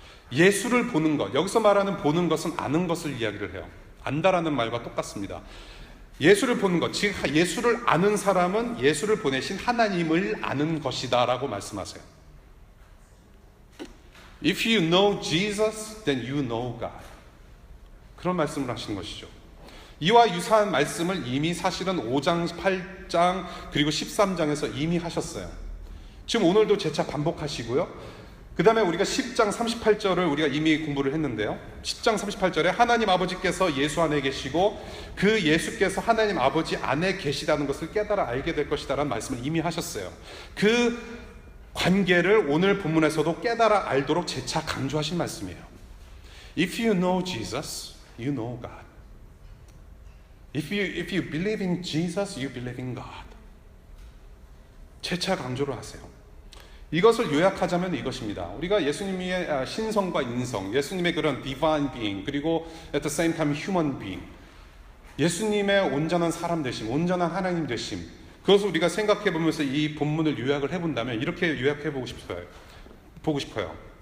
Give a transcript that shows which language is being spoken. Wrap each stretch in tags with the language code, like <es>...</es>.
<ko>예수를 보는 것, 여기서 말하는 보는 것은 아는 것을 이야기를 해요. 안다라는 말과 똑같습니다. 예수를 보는 것, 즉 예수를 아는 사람은 예수를 보내신 하나님을 아는 것이다 라고 말씀하세요.</ko> <en>If you know Jesus, then you know God.</en> <ko>그런 말씀을 하시는 것이죠. 이와 유사한 말씀을 이미 사실은 5장, 8장, 그리고 13장에서 이미 하셨어요. 지금 오늘도 재차 반복하시고요. 그 다음에 우리가 10장 38절을 우리가 이미 공부를 했는데요. 10장 38절에 하나님 아버지께서 예수 안에 계시고 그 예수께서 하나님 아버지 안에 계시다는 것을 깨달아 알게 될 것이다 라는 말씀을 이미 하셨어요. 그 관계를 오늘 본문에서도 깨달아 알도록 재차 강조하신 말씀이에요.</ko> <en>If you know Jesus, you know God. If you believe in Jesus, you believe in God.</en> <ko>재차 강조를 하세요. 이것을 요약하자면 이것입니다. 우리가 예수님의 신성과 인성, 예수님의 그런</ko> <en>divine being,</en> <ko>그리고</ko> <en>at the same time human being,</en> <ko>예수님의 온전한 사람 되심, 온전한 하나님 되심, 그것을 우리가 생각해 보면서 이 본문을 요약을 해본다면 이렇게 요약해 보고 싶어요.</ko>